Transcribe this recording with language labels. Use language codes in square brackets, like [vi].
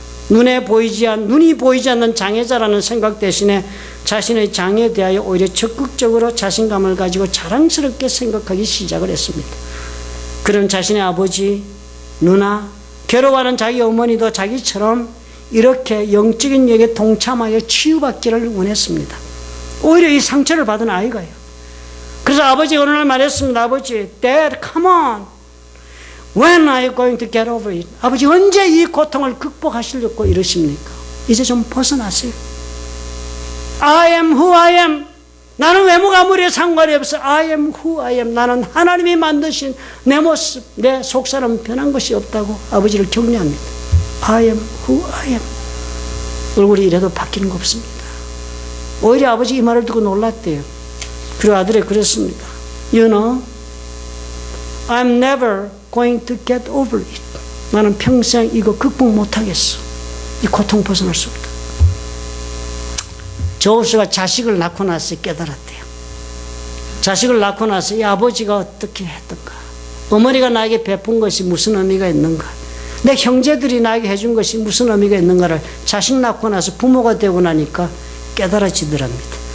[ko] 눈이 보이지 않는 장애자라는 생각 대신에 자신의 장애에 대하여 오히려 적극적으로 자신감을 가지고 자랑스럽게 생각하기 시작을 했습니다. 그런 자신의 아버지, 누나, 괴로워하는 자기 어머니도 자기처럼 이렇게 영적인 역에 동참하여 치유받기를 원했습니다. 오히려 이 상처를 받은 아이가요. 그래서 아버지가 어느 날 말했습니다. [en] 아버지, Dad, come on. When are you going to get over it? [ko] 아버지 언제 이 고통을 극복하시려고 이러십니까? 이제 좀 벗어나세요. [en] I am who I am. [ko] 나는 외모가 아무리 상관이 없어. [en] I am who I am. [ko] 나는 하나님이 만드신 내 모습, 내 속사람은 변한 것이 없다고 아버지를 격려합니다. [en] I am who I am. [ko] 얼굴이 이래도 바뀌는 거 없습니다. 오히려 아버지 이 말을 듣고 놀랐대요. 그리고 아들이 그랬습니다. [en] You know, I'm never going to get over it. [ko] 나는 평생 이거 극복 못하겠어. 이 고통 벗어날 수 없다. 조슈아가 자식을 낳고 나서 깨달았대요. 자식을 낳고 나서 이 아버지가 어떻게 했던가, 어머니가 나에게 베푼 것이 무슨 의미가 있는가, 내 형제들이 나에게 해준 것이 무슨 의미가 있는가를 자식 낳고 나서 부모가 되고 나니까 깨달아지더랍니다.